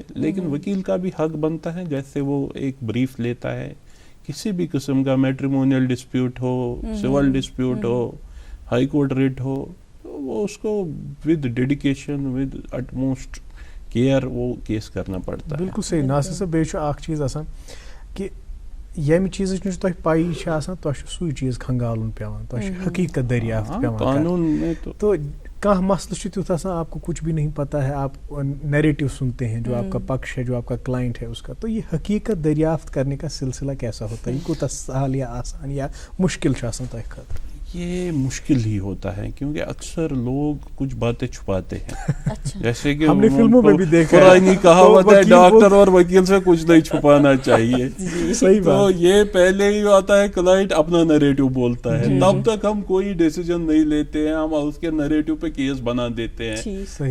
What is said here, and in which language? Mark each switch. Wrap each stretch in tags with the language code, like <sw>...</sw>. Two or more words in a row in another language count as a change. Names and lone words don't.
<ur>لیکن وکیل کا بھی حق بنتا ہے جیسے وہ ایک بریف لیتا ہے کسی بھی قسم کا,</ur> <en>matrimonial dispute</en> <ur>ہو,</ur> <en>civil dispute</en> <ur>ہو,</ur> <en>high court writ</en> <ur>ہو, تو وہ اس کو</ur> <en>with dedication with utmost care</en> <ur>وہ کیس کرنا پڑتا ہے. بالکل صحیح.</ur> <ks>ناصر صاحب بیٚیہِ چھُ اکھ چیٖز آسان کہ ییٚمہِ چیٖزٕچ نہٕ تۄہہِ پایی چھِ آسان تۄہہِ چھُ سُے چیٖز کھنگالُن پیٚوان, تۄہہِ چھُ حقیٖقت دٔریافت پیٚوان</ks> <ur>قانون میں</ur> <ks>تو کانٛہہ مسئلہ چھُ تیُتھ آسان</ks> <ur>آپ کو کچھ بھی نہیں پتا ہے, آپ نیریٹو سنتے ہیں جو آپ کا پکش ہے, جو آپ کا کلائنٹ ہے اس کا, تو یہ حقیقت دریافت کرنے کا سلسلہ کیسا ہوتا ہے,</ur> <ks>یہ کوتاہ سہل یا آسان یا مشکل چھُ آسان تۄہہِ خٲطرٕ؟</ks> <ur>یہ مشکل ہی ہوتا ہے کیونکہ اکثر لوگ کچھ باتیں چھپاتے ہیں, جیسے کہ ہم نے فلموں میں بھی دیکھا ہے, پرانی کہاوت ہے ڈاکٹر اور وکیل سے کچھ نہیں چھپانا چاہیے. صحیح تو بات. یہ پہلے ہی آتا ہے کلائنٹ اپنا نریٹو بولتا ہے, تب تک ہم کوئی ڈیسیجن نہیں لیتے ہیں, ہم اس کے نریٹو پہ کیس بنا دیتے ہیں.</ur>